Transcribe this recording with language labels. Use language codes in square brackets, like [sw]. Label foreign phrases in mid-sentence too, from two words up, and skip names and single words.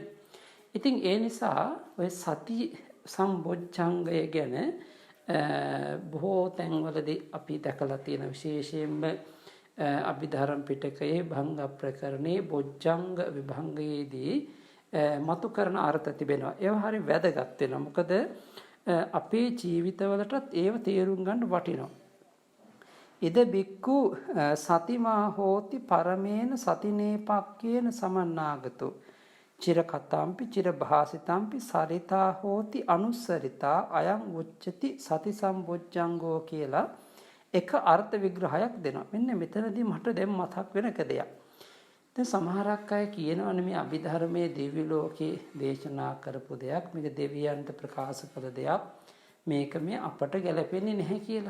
[si] ඉතින් ඒ නිසා ඔය සති සම්බොජ්ජංගය ගැන බොහෝ තැන්වලදී අපි දැකලා තියෙන විශේෂයෙන්ම අභිධර්ම පිටකයේ භංග ප්‍රකරණේ බොජ්ජංග විභංගයේදී මතු කරන අර්ථ තිබෙනවා. ඒවා හරි වැදගත් වෙනවා. මොකද අපේ ජීවිතවලටත් ඒව තේරුම් ගන්න වටිනවා. [pi] ඉද බික්කු සතිමා හෝති පරමේන සතිනේපක්කේන සමන්නාගතෝ චිර කතාම්පි චිර භාසිතම්පි සරිතා හෝති අනුස්සරිතා අයං උච්චති සති සම්බොජ්ජංගෝ [si] කියලා එක අර්ථ විග්‍රහයක් දෙනවා. මෙන්න මෙතනදී මට දැන් මතක් වෙන එක දෙයක්. දැන් සමහරක් අය කියනවනේ මේ අභිධර්මයේ දිව්‍ය ලෝකේ දේශනා කරපු දෙයක්, මේක දෙවියන්ට ප්‍රකාශ කළ දෙයක්, මේක මේ අපට ගැලපෙන්නේ නැහැ කියලා.